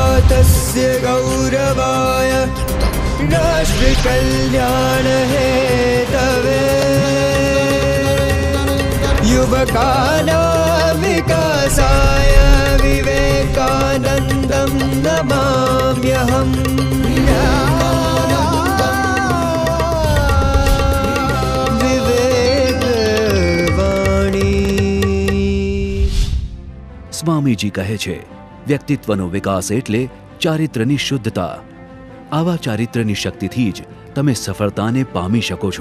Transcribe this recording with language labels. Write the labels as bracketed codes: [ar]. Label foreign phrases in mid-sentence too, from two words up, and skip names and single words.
[sa] भारतस्य गौरवाय राष्ट्र कल्याण हेतवे युवकानां विकासाय विवेकानन्दं नमाम्यहम्। [gu] સ્વામીજી કહે છે, વ્યક્તિત્વનો વિકાસ એટલે ચારિત્ર્યની શુદ્ધતા. આવા ચારિત્ર્યની શક્તિથી જ તમે સફળતાને પામી શકો છો.